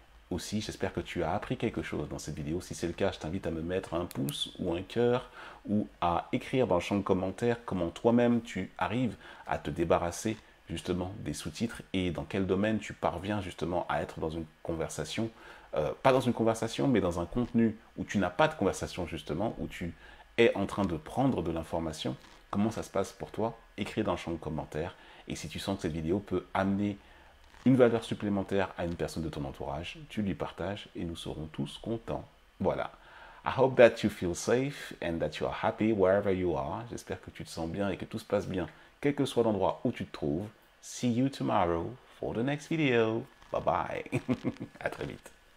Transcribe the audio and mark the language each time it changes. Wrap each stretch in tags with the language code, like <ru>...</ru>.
<fr>Aussi, j'espère que tu as appris quelque chose dans cette vidéo. Si c'est le cas, je t'invite à me mettre un pouce ou un cœur ou à écrire dans le champ de commentaires comment toi-même tu arrives à te débarrasser justement des sous-titres et dans quel domaine tu parviens justement à être dans une conversation, pas dans une conversation, mais dans un contenu où tu n'as pas de conversation justement, où tu es en train de prendre de l'information. Comment ça se passe pour toi? Écris dans le champ de commentaires. Et si tu sens que cette vidéo peut amener une valeur supplémentaire à une personne de ton entourage, tu lui partages et nous serons tous contents. Voilà.</fr> <en>I hope that you feel safe and that you are happy wherever you are.</en> <fr>J'espère que tu te sens bien et que tout se passe bien, quel que soit l'endroit où tu te trouves.</fr> <en>See you tomorrow for the next video. Bye bye.</en> <fr>À très vite.</fr>